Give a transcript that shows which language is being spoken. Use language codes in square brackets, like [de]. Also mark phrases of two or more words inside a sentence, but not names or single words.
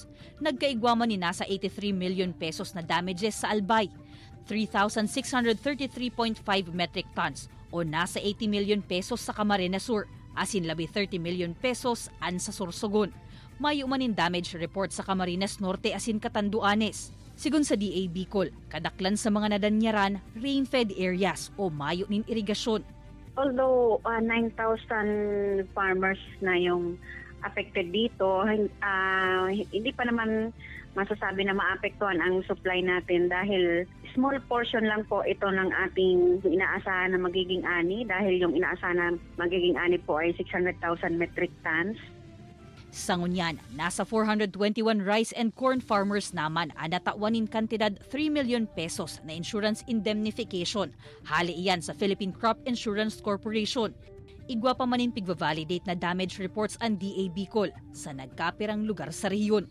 [bik] Nagkaigwaman ni nasa 83 [en] million pesos [bik] na damages sa Albay, 3,633.5 [en] metric tons [bik] o nasa 80 [en] million pesos [bik] sa Camarines Sur, asin labi 30 [en] million pesos [bik] an sa Sorsogon. May umanin damage report sa Camarines Norte asin Catanduanes. Sigun sa DA Bicol, kadaklan sa mga nadanyaran, [en] rain-fed areas [bik] o mayo nin irigasyon. [tl] Although 9,000 farmers na yung affected dito, hindi pa naman masasabi na maapektuhan ang supply natin dahil [en] small portion [tl] lang po ito ng ating inaasahan na magiging ani dahil yung inaasahan na magiging ani po ay 600,000 [en] metric tons. [bik] Sa ngunyan, nasa 421 [en] rice and corn farmers [bik] naman ang natawanin kantidad 3 [en] million pesos [bik] na [en] insurance indemnification. [bik] Hali iyan sa Philippine Crop Insurance Corporation. Igwa pa manin pigva-validate na damage reports ang DA Bicol sa nagkapirang lugar sa rehiyon.